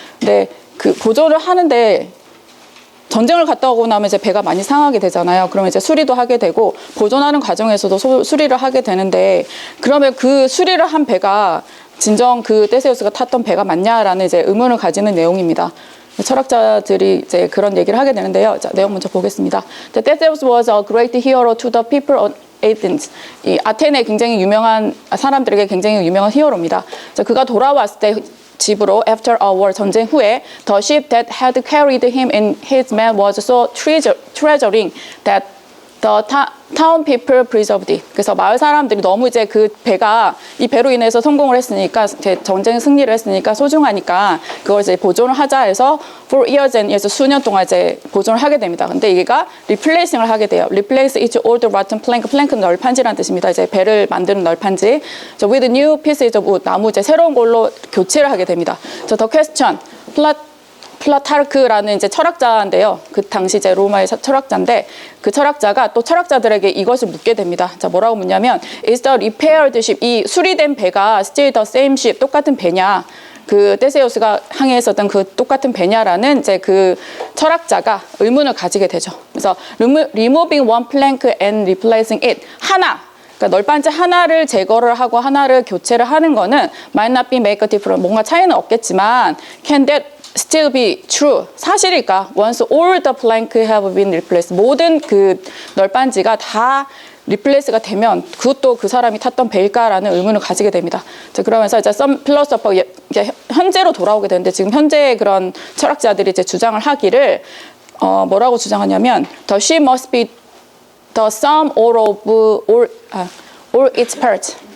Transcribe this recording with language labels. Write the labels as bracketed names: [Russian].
[Korean] 근데 그 보존을 하는데 전쟁을 갔다 오고 나면 이제 배가 많이 상하게 되잖아요. 그러면 이제 수리도 하게 되고 보존하는 과정에서도 수리를 하게 되는데 그러면 그 수리를 한 배가 진정 그 테세우스가 탔던 배가 맞냐라는 이제 의문을 가지는 내용입니다. 철학자들이 이제 그런 얘기를 하게 되는데요. 자, 내용 먼저 보겠습니다. [English] Theseus was a great hero to the people of Athens. [Korean] 이 아테네 굉장히 유명한 사람들에게 굉장히 유명한 히어로입니다. 자, 그가 돌아왔을 때 집으로 [English] after a war [Korean] 전쟁 후에 [English] the ship that had carried him and his men was so treasuring that the town people preserved it. [Korean] 그래서 마을 사람들이 너무 이제 그 배가 이 배로 인해서 성공을 했으니까 전쟁 승리를 했으니까 소중하니까 그걸 이제 보존을 하자 해서 [English] for years and years [Korean] 수년 동안 이제 보존을 하게 됩니다. 근데 얘가 replacing을 하게 돼요. [English] Replace each old rotten plank. [Korean] plank는 널판지라는 뜻입니다. 이제 배를 만드는 널판지. [English] So with new pieces of wood. [Korean] 나무 이제 새로운 걸로 교체를 하게 됩니다. [English] So the question. [Korean] 플라타르크라는 이제 철학자인데요. 그 당시 이제 로마의 철학자인데 그 철학자가 또 철학자들에게 이것을 묻게 됩니다. 자, 뭐라고 묻냐면 [English] Is the repaired ship, [Korean] 이 수리된 배가 [English] still the same ship, [Korean] 똑같은 배냐? 그 테세우스가 항해했었던 그 똑같은 배냐라는 이제 그 철학자가 의문을 가지게 되죠. [English] 그래서 removing one plank and replacing it. 하나. [Korean] 그러니까 널판지 하나를 제거를 하고 하나를 교체를 하는 거는 [English] might not be make a difference. [Korean] 뭔가 차이는 없겠지만 [English] can that still be true. [Korean] 사실일까? [English] Once all the plank have been replaced. [Korean] 모든 그 널빤지가 다 리플레이스가 되면 그것도 그 사람이 탔던 배일까라는 의문을 가지게 됩니다. 자, 그러면서 이제 [English] some philosopher [Korean] 이제 현재로 돌아오게 되는데 지금 현재의 그런 철학자들이 이제 주장을 하기를 뭐라고 주장하냐면 [English] the ship must be the sum of all its parts.